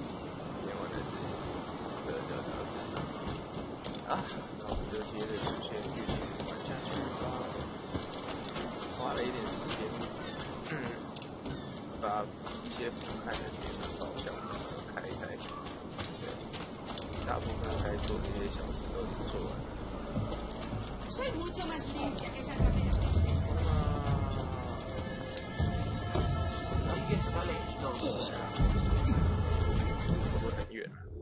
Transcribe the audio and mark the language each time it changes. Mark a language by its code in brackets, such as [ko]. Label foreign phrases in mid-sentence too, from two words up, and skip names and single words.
[zh] 今天玩的是刺客教条4啊，那我们就接着主线剧情玩下去吧。花了一点时间，把一些不看的点的方向开一开。对，大部分该做的一些小事都已经做完了。 [es] Soy mucho más limpia que esa ramera. Alguien sale herido. [zh] 会不会很远啊？